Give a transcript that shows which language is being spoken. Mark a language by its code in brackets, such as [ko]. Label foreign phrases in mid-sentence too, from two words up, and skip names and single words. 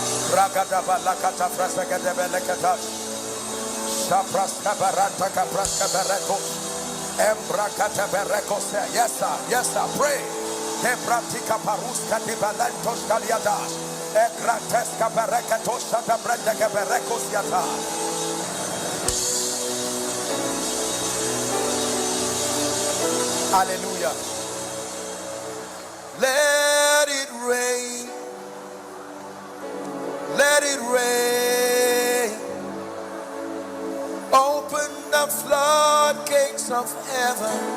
[en] Ragadaba lakata praskadebe lekata. Shapraska barata kapraska bereko. Embrakata bereko. Yes sir, yes sir, pray. Hebratika paruska de balantos kaliadas. Egrateska bereketo shata brendeke berekos yata. Hallelujah. Let it rain. Let it rain. Open the floodgates of heaven.